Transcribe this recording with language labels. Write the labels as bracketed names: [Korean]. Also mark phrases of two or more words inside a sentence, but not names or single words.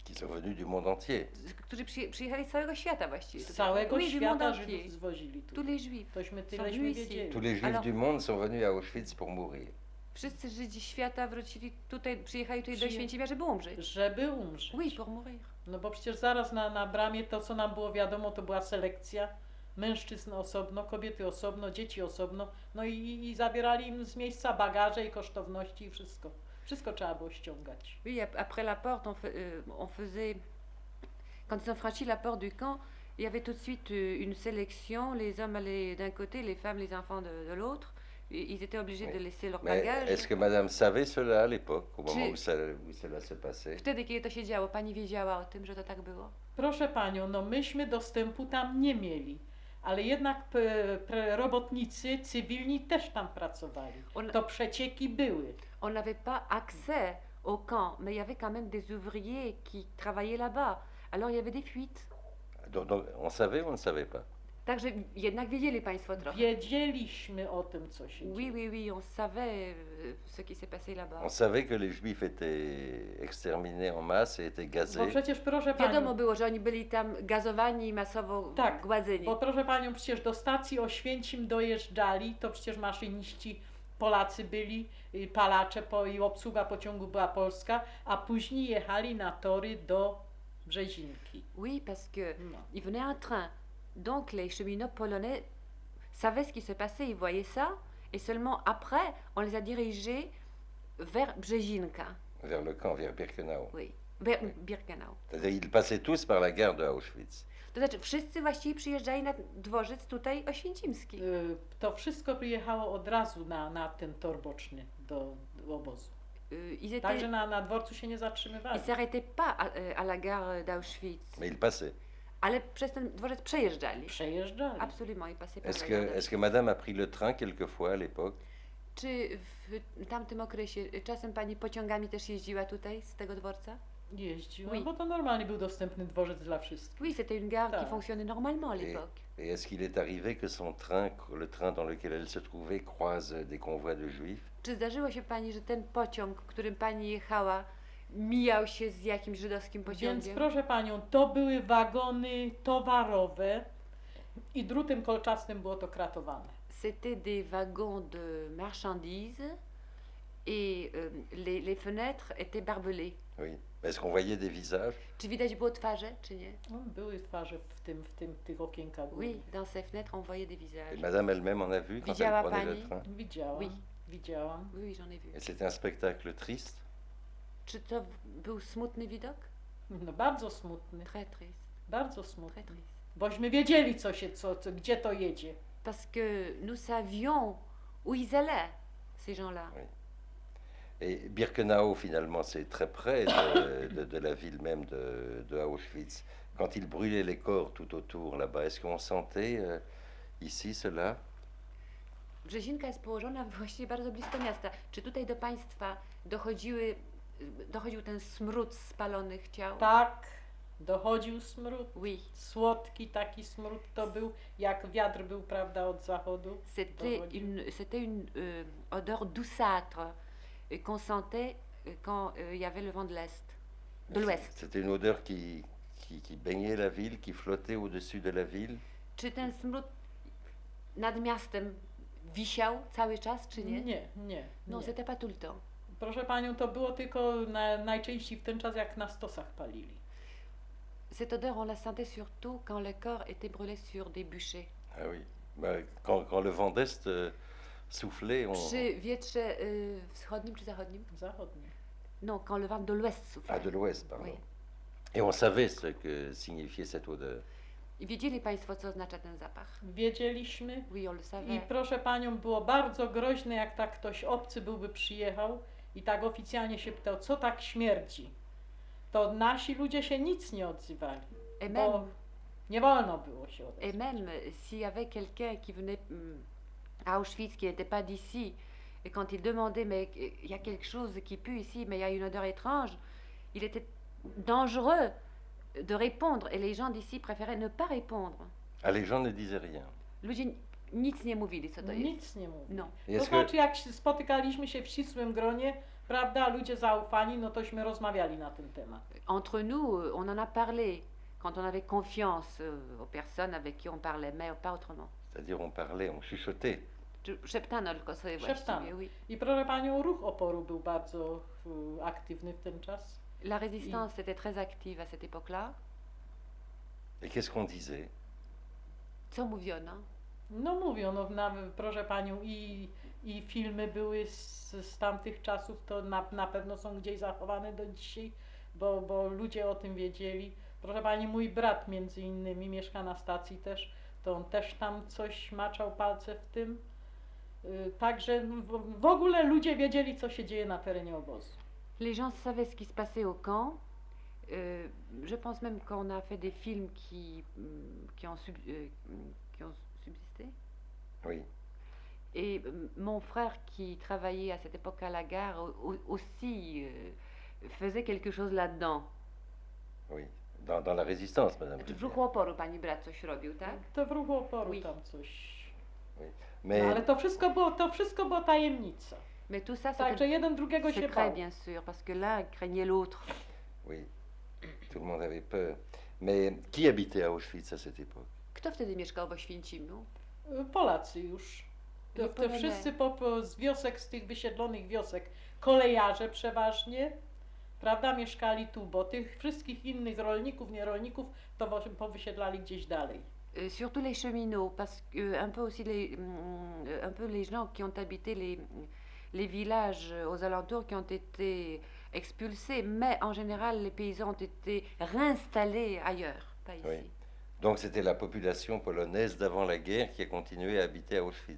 [French] Qui sont venus du monde entier. [Polish] którzy przyjechali z całego świata właściwie. Z tutaj. całego [French] Oui, du monde [Polish] świata [French] entier. [Polish] Żydów zwozili tu. [French] Tous les juifs. [Polish] Tośmy są tyleśmy [French] venus ici. [Polish] wiedzieli. [French] Tous les juifs Alors- du monde sont venus à Auschwitz pour mourir. [Polish] Wszyscy Żydzi świata wrócili tutaj, przyjechali tutaj do Przyje- Święcimia, żeby umrzeć. Żeby umrzeć. [French] Oui, pour mourir. [Polish] No bo przecież zaraz na bramie to, co nam było wiadomo, to była selekcja. Mężczyzn osobno, kobiety osobno, dzieci osobno. No i zabierali im z miejsca bagaże i kosztowności i wszystko. Wszystko trzeba było ściągać. [French] Oui, après la porte, on faisait. Quand ils ont franchi la porte du camp, il y avait tout de suite une sélection. Les hommes allaient d'un côté, les femmes, les enfants de l'autre. Ils étaient obligés Oui. de laisser leur Mais bagage. est-ce que madame savait cela à l'époque, au moment [Polish] Czy- [French] où cela se passait? [Polish] Wtedy, kiedy to się działo, pani wiedziała o tym, że to tak było? Proszę panią, no myśmy dostępu tam nie mieli. Ale jednak robotnicy cywilni też tam pracowali. To przecieki były. [French] On n'avait pas accès au camp, mais il y avait quand même des ouvriers qui travaillaient là-bas. Alors il y avait des fuites. Donc, on savait ou on ne savait pas? [Polish] Także jednak wiedzieli państwo trochę. Wiedzieliśmy o tym, co się [French] Oui, [Polish] dzieje. [French] oui, oui, on savait ce qui s'est passé là-bas. On savait que les juifs étaient exterminés en masse et étaient [Polish] Bo [French] gazés. [Polish] przecież, proszę Wiadomo panią, było, że oni byli tam gazowani i masowo Tak, gładzeni. bo proszę panią, przecież do stacji Oświęcim dojeżdżali, to przecież maszyniści Polacy byli, palacze i obsługa pociągu była polska, a później jechali na tory do Brzezinki. [French] Oui, parce que [Polish] No. [French] il venait un train. Donc les cheminots polonais savaient ce qui se passait, ils voyaient ça, et seulement après, on les a dirigés vers Brzezinka. Vers le camp, vers Birkenau. Oui, vers Birkenau. C'est-à-dire, ils passaient tous par la gare de Auschwitz. [Polish] To znaczy, wszyscy właściwie przyjeżdżali na dworzec tutaj oświęcimski. To wszystko przyjechało od razu na ten tor boczny do obozu. [French] Ils étaient, [Polish] Także na dworcu się nie zatrzymywali. [French] ils s'arrêtaient pas à la gare d'Auschwitz, Mais ils passaient. [Polish] ale przez ten dworzec przejeżdżali. Przejeżdżali. [French] Absolument, ils passaient par Est-ce la que, gare est-ce que madame a pris le train quelquefois à l'époque? [Polish] Czy w tamtym okresie czasem pani pociągami też jeździła tutaj z tego dworca? Jeździła, [French] Oui. [Polish] bo to normalnie był dostępny dworzec dla wszystkich. [French] Oui, c'était une gare qui [Polish] Tak. [French] fonctionnait normalement à Et, l'époque. et est-ce qu'il est arrivé que son train, le train dans lequel elle se trouvait, croise des convois de juifs? [Polish] Czy zdarzyło się pani, że ten pociąg, którym pani jechała, mijał się z jakimś żydowskim Więc pociągiem? proszę panią, to były wagony towarowe i drutem kolczastym było to kratowane. [French] C'était des wagons de marchandises et les fenêtres étaient barbelées. Oui. Est-ce qu'on voyait des visages? [Polish] Czy widać było twarze, czy nie? No, były twarze w tych okienkach. były. [French] Oui, dans ces fenêtres, on voyait des Et visages. madame elle-même en a vu quand elle [Polish] Widziała [French] prenait le [Polish] pani? [French] train? [Polish] Widziałam, [French] Oui. [Polish] widziałam. [French] Oui, oui, j'en ai vu. Et c'était un spectacle triste? [Polish] Czy to był smutny widok? No, bardzo smutny, [French] Très triste, [Polish] bardzo [French] très [Polish] smutny. [French] triste. [Polish] Bośmy wiedzieli, gdzie to jedzie. [French] Parce que nous savions où ils allaient, ces gens-là. Et Birkenau, finalement, c'est très près de la ville même de Auschwitz. Quand ils brûlaient les corps tout autour là-bas, est-ce qu'on sentait ici cela? [Polish] Brzezinka jest położona właściwie bardzo blisko miasta. Czy tutaj do państwa dochodził ten smród spalonych ciał? Tak, dochodził smród. [French] Oui, [Polish] Słodki taki smród to był, jak wiatr był, prawda, od zachodu. [French] c'était une odeur douceâtre qu'on sentait quand il y avait le vent de l'Est, de l'Ouest. C'était une odeur qui baignait la ville, qui flottait au-dessus de la ville. [Polish] Czy ten smród nad miastem wisiał cały czas, czy nie? Nie. [French] Non, c'était pas tout le temps. [Polish] Proszę panią, to było tylko najczęściej w ten czas, jak na stosach palili. [French] Cette odeur, on la sentait surtout quand le corps était brûlé sur des bûchers. Ah oui. Bah, quand le vent d'Est soufflait, [Polish] Przy wietrze wschodnim czy zachodnim? Zachodnie. [French] Non, quand le vent de l'Ouest soufflait. Ah, de l'Ouest, pardon. Oui. Et on savait ce que signifiait cette odeur. [Polish] I wiedzieli państwo, co oznacza ten zapach? Wiedzieliśmy. [French] Oui, on le [Polish] I [French] savait. [Polish] proszę panią, było bardzo groźne, jak tak ktoś obcy byłby przyjechał i tak oficjalnie się pytał, co tak śmierdzi. To nasi ludzie się nic nie odzywali, [French] Et [Polish] bo [French] même, [Polish] nie wolno było się [French] et [Polish] odezwać. [French] même s'il y avait quelqu'un qui venait à Auschwitz, qui n'était pas d'ici, et quand il demandait, mais il y a quelque chose qui pue ici, mais il y a une odeur étrange, il était dangereux de répondre, et les gens d'ici préféraient ne pas répondre. Ah, les gens ne disaient rien. [Polish] Ludzie Nic nie mówili, co to jest. Nic nie mówi. No. To [French] Est-ce que, [Polish] znaczy, jak spotykaliśmy się w ścisłym gronie, prawda, ludzie zaufani, no tośmy rozmawiali na ten temat. [French] Entre nous, on en a parlé quand on avait confiance aux personnes avec qui on parlait, mais pas autrement. c'est-à-dire on parlait, on chuchotait. [Polish] Szeptano tylko sobie Szeptano. właściwie, oui. I proszę panią, ruch oporu był bardzo aktywny w ten czas. [French] La résistance était très active à cette époque-là. Et qu'est-ce qu'on disait? [Polish] Co mówiono? No mówią, no, proszę panią, i filmy były z tamtych czasów, to na pewno są gdzieś zachowane do dzisiaj, bo ludzie o tym wiedzieli. Proszę pani, mój brat między innymi mieszka na stacji też, to on też tam coś maczał palce w tym. Także w ogóle ludzie wiedzieli, co się dzieje na terenie obozu. [French] Les gens savaient ce qui se passait au camp. Je pense même qu'on a fait des films qui ont subsisté. Oui. Et mon frère qui travaillait à cette époque à la gare aussi faisait quelque chose là-dedans. Oui. Dans la résistance, madame. je veux [Polish] W [French] dire. [Polish] ruchu oporu pani brat coś robił, tak? To w ruchu oporu [French] Oui. [Polish] tam coś. [French] Mais, [Polish] No, ale to wszystko było tajemnica. [French] Mais tout ça, [Polish] Także [French] c'était [Polish] jeden drugiego się [French] secret, [Polish] bał. [French] bien sûr, parce que l'un craignait l'autre. oui, tout le monde avait peur. Mais qui habitait à Auschwitz à cette époque? [Polish] Kto wtedy mieszkał w Oświęcimiu? Polacy już. No, To wszyscy z wiosek, z tych wysiedlonych wiosek, kolejarze przeważnie, prawda, mieszkali tu, bo tych wszystkich innych rolników, nierolników to powysiedlali gdzieś dalej. [French] Surtout les cheminots, parce que un peu aussi un peu les gens qui ont habité les villages aux alentours qui ont été expulsés, mais en général les paysans ont été réinstallés ailleurs, pas ici. Oui. Donc c'était la population polonaise d'avant la guerre qui a continué à habiter à Auschwitz.